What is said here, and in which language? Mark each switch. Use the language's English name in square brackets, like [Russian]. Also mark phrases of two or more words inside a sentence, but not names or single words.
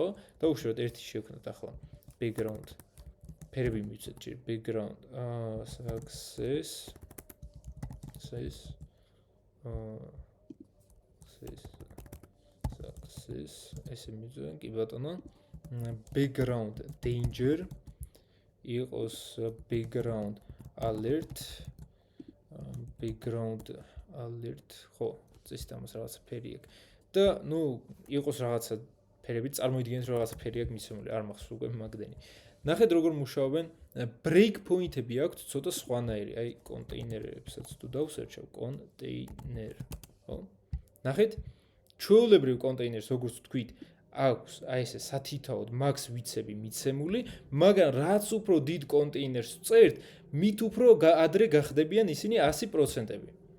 [Georgian] დავუშვათ ერთი შევქნათ ახლა background. ფერები მივცეთ ჯერ [English] background success [Georgian] ესე მივცეთ კი ბატონო [English] background danger [Georgian] იყოს [English] background alert background alert [Georgian] ხო წესით ამას რაღაცა ფერი აქვს და ნუ იყოს რაღაცა ფერები წარმოიდგინეთ რომ რაღაცა ფერი აქვს მიცემული არ მახსოვს უკვე მაგდენი ნახეთ როგორ მუშაობენ [English] break point-ები [Georgian] აქვს ცოტა სხვანაირი აი კონტეინერებსაც თუ დავსერჩავ კონტეინერ ხო ნახეთ ჩვეულებრივ კონტეინერს როგორც ვთქვით აქვს აი ესე სათითაოდ max ვიცები მიცემული მაგრამ რაც უფრო დიდ კონტეინერს წერთ მით უფრო ადრე გახდებიან ისინი 100%-ები